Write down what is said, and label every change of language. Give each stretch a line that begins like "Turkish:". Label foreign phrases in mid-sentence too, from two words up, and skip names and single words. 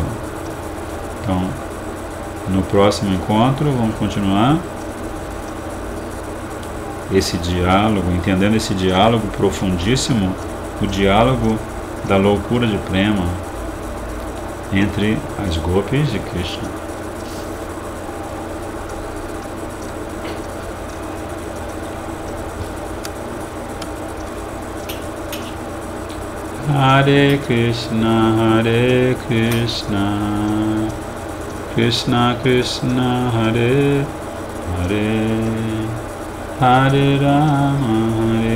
Portuguese: Então, no próximo encontro, vamos continuar esse diálogo, entendendo esse diálogo profundíssimo, o diálogo da loucura de Prema entre as gopis de Krishna.
Sanskrit: Hare Krishna, Krishna Krishna, Hare Hare, Hare Rama,